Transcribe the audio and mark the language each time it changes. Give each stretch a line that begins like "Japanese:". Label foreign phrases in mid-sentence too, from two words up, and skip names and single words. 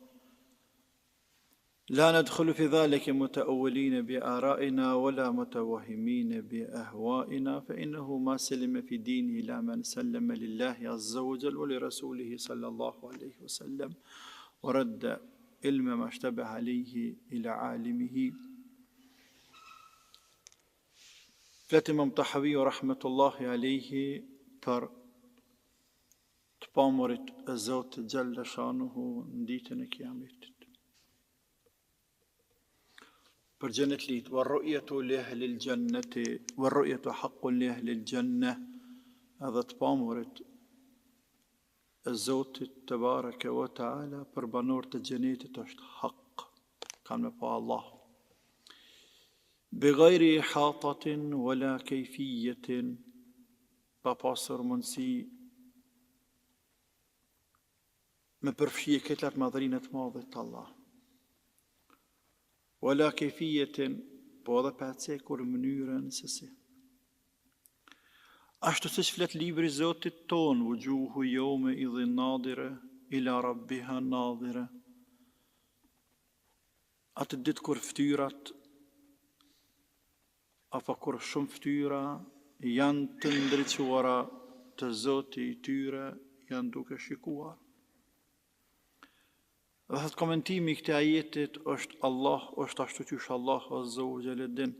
Arabic: لا ندخل في ذلك متأولين بآرائنا ولا متوهمين بأهوائنا، فإنه ما سلم في دينه إلا من سلم لله عز وجل ولرسوله صلى الله عليه وسلم ورد علم ما اشتبه عليه إلى عالمه.
Albanian: Imam Tahawi
Arabic: رحمة الله عليه
Albanian: për të pamurit e Zotit
Arabic: جل شأنه
Albanian: në ditën e Kiametit. Për xhenet lit,
Arabic: والرؤية لأهل الجنة والرؤية حق لأهل الجنة,
Albanian: edhe të pamurit e Zotit
Arabic: تبارك وتعالى
Albanian: për banorët e xhenetit është hak, kanë me pa Allah.
Arabic: بغير إحاطة ولا كيفية،
Albanian: pa pasur mundësi me përfshije këtë atë madhërinë të madhe të Allah.
Arabic: ولا كيفية,
Albanian: po edhe pa cekur mënyrën se si. Ashtu siç flet libri i Zotit ton,
Arabic: وجوه يومئذ ناضرة إلى ربها ناظرة.
Albanian: Atë ditë kur fytyrat apo kur shumë fytyra janë të ndriçuara të Zotit i tyre, janë duke shikuar. Dhe thot komentimi i këtij ajetit është ashtu qysh Allahu
Arabic: عز وجل
Albanian: din.